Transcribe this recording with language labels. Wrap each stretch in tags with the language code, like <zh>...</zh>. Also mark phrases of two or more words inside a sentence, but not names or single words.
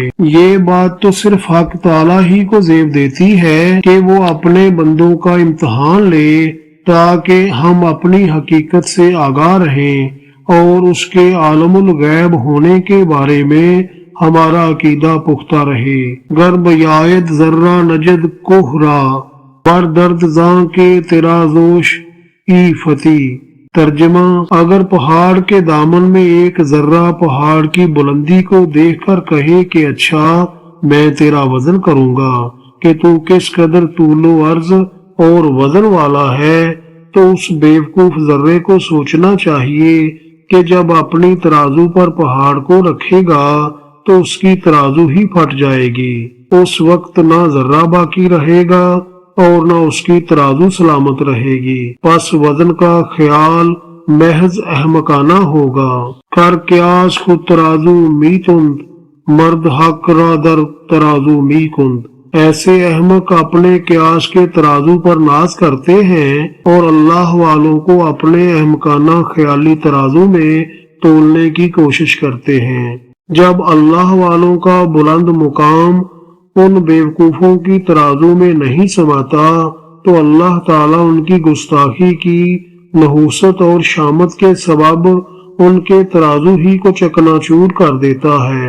<ur>یہ بات تو صرف حق تعالیٰ ہی کو زیب دیتی ہے کہ وہ اپنے بندوں کا امتحان لے تاکہ ہم اپنی حقیقت سے آگاہ رہیں اور اس کے عالم الغیب ہونے کے بارے میں ہمارا عقیدہ پختہ رہے۔</ur> <fa>گر بیاید ذرہ نجد کوہرا بر درد زاں کے ترازوش ای فتی۔</fa> <ur>ترجمہ، اگر پہاڑ کے دامن میں ایک ذرہ پہاڑ کی بلندی کو دیکھ کر کہے کہ اچھا میں تیرا وزن کروں گا کہ تو کس قدر طول و عرض اور وزن والا ہے، تو اس بیوقوف ذرے کو سوچنا چاہیے کہ جب اپنی ترازو پر پہاڑ کو رکھے گا تو اس کی ترازو ہی پھٹ جائے گی۔ اس وقت نہ ذرہ باقی رہے گا اور نہ اس کی ترازو سلامت رہے گی۔ پس وزن کا خیال محض احمقانہ ہوگا۔</ur> <fa>کر قیاس خود ترازو می تند مرد حق را در ترازو می کند۔</fa> <ur>ایسے احمق اپنے قیاس کے ترازو پر ناز کرتے ہیں اور اللہ والوں کو اپنے احمقانہ خیالی ترازو میں تولنے کی کوشش کرتے ہیں۔ جب اللہ والوں کا بلند مقام ان بیوقوفوں کی ترازو میں نہیں سماتا تو اللہ تعالیٰ ان کی گستاخی کی نحوست اور شامت کے سبب ان کے ترازو ہی کو چکنا چور کر دیتا ہے۔</ur>